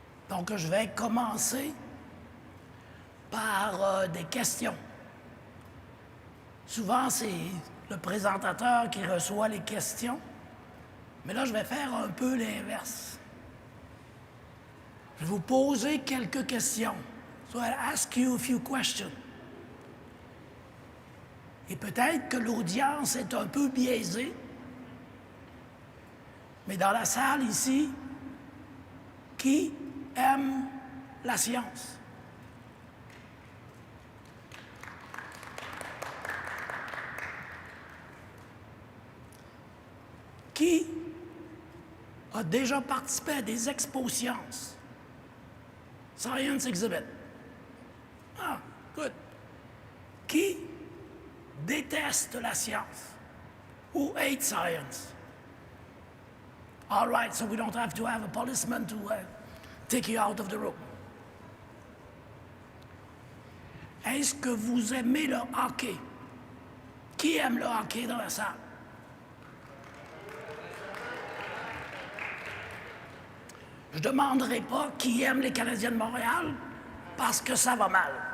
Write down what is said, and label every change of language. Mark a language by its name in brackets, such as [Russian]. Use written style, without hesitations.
[French] Donc, je vais commencer par des questions. Souvent, c'est le présentateur qui reçoit les questions, mais là, je vais faire un peu l'inverse. Je vais vous poser quelques questions. [English] So I'll ask you a few questions. [French] Et peut-être que l'audience est un peu biaisée, mais dans la salle ici, qui aime la science? Qui a déjà participé à des expos sciences? [English] Science Exhibit. Ah, good. [French] Qui déteste la science? [English] Who hates science? All right, so we don't have to have a policeman to take you out of the room. [French] Est-ce que vous aimez le hockey? Qui aime le hockey dans la salle? Je ne demanderai pas qui aime les Canadiens de Montréal parce que ça va mal.